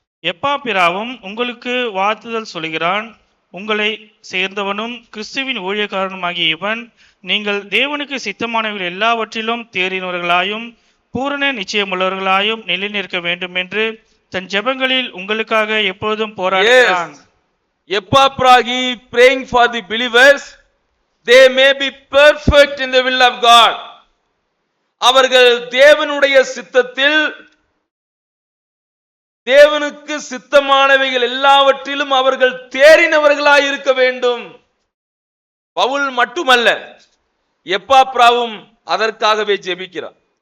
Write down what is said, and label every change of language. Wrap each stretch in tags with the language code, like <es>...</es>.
<ta>எப்பாப்பிராவும் உங்களுக்கு வாழ்த்துதல் சொல்கிறான். உங்களை சேர்ந்தவனும் கிறிஸ்துவின் ஊழியக்காரனுமாகிய இவன் நீங்கள் தேவனுக்கு சித்தமானவர்கள் எல்லாவற்றிலும் தேறினவர்களாயும் பூரண நிச்சயமுள்ளவர்களாயும் நிலை நிற்க வேண்டும் என்று தன் ஜெபங்களில் உங்களுக்காக எப்பொழுதும் போராடுகிறான்.</ta> <en>Epaphras praying for the believers, they may be perfect in the will of God.</en> <ta>அவர்கள் தேவனுடைய சித்தத்தில், தேவனுக்கு சித்தமானவைகள் எல்லாவற்றிலும் அவர்கள் தேறினவர்களாய் இருக்க வேண்டும். பவுல் மட்டுமல்ல, எப்பாப்ராவும் அதற்காகவே ஜெபிக்கிறார்.</ta>